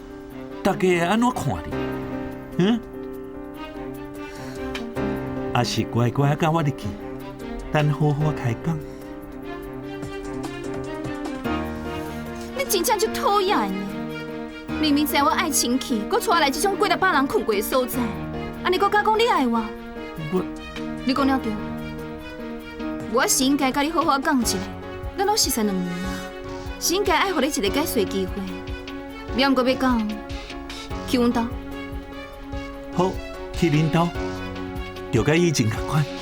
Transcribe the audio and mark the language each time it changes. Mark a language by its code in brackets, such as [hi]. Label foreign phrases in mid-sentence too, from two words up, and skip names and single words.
[nan] 大家会安怎看你？还是乖乖甲我入去，咱好好开讲。你真正就讨厌呢！明明知我爱清气，搁带来这种几百人困过的所在，安尼搁假讲你爱我？你讲了对，我是应该甲你好好讲一下。咱拢熟识2年啊，是应该爱互你一个解释机会。了毋过要讲，去阮兜。好，去恁兜，就甲以前同款。